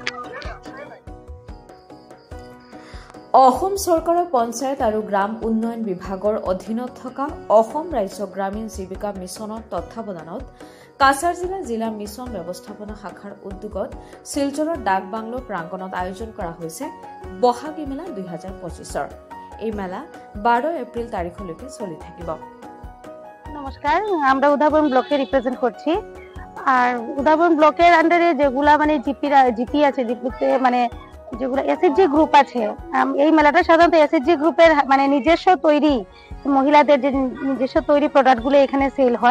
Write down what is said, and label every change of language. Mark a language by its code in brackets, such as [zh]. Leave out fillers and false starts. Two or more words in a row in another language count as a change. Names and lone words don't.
[as] অসম চৰকাৰৰ পঞ্চায়ত আৰু গ্ৰাম উন্নয়ন বিভাগৰ অধীনত থকা অসম ৰাজ্য গ্ৰামীণ জীৱিকা মিছনৰ তত্বাৱধানত কাছাৰ জিলা মিছন ব্যৱস্থাপনা শাখাৰ উদ্যোগত শিলচৰৰ ডাক বাংলো প্ৰাংগণত আয়োজন কৰা হৈছে বহাগী মেলা 2025। এই মেলা 12 এপ্রিল তারিখলৈকে চলি থাকিব। [bn] নমস্কার, আমরা উদাহরণ ব্লকে রিপ্রেজেন্ট করছি। আর উদাহরণ ব্লকের আন্ডারে যেগুলা মানে জিপি আছে, জিপিতে মানে যেগুলো [en] SHG group [bn] আছে, এই মেলাটা সাধারণত এসএইচজি গ্রুপের মানে নিজস্ব তৈরি মহিলাদের যে নিজস্ব তৈরি প্রোডাক্টগুলো এখানে সেল হয়।